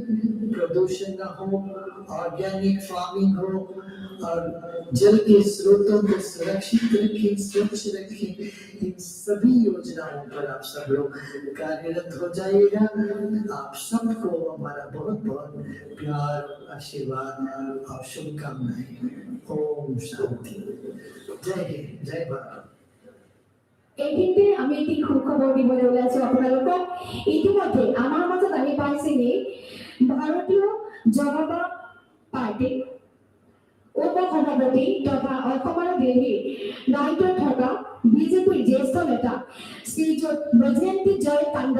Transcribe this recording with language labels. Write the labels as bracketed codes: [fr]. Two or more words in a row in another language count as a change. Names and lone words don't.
[hi] प्रदूषण न हो, [en] organic farming [hi] हो और जल के स्रोतों को सुरक्षित रखें, स्वच्छ रखें। इन सभी योजनाओं पर आप सब लोग कार्यरत हो जाइएगा। आप सबको हमारा बहुत बहुत प्यार, आशीर्वाद और शुभकामनाएं। ओम शांति। जय हिंद, जय भारत। [as] এইখিনিতে আমি এটি সুখবৰ দিবলৈ ওলাইছো আপোনালোকক। ইতিমধ্যে আমাৰ মাজত আহি পাইছেহি ভাৰতীয় জনতা পাৰ্টি উপসভাপতি তথা অসমৰ দিল্লীৰ দায়িত্বত থকা বিজেপিৰ জ্যেষ্ঠ নেতা শ্ৰীযুত বৈজয়ন্তী জয় পাণ্ডা।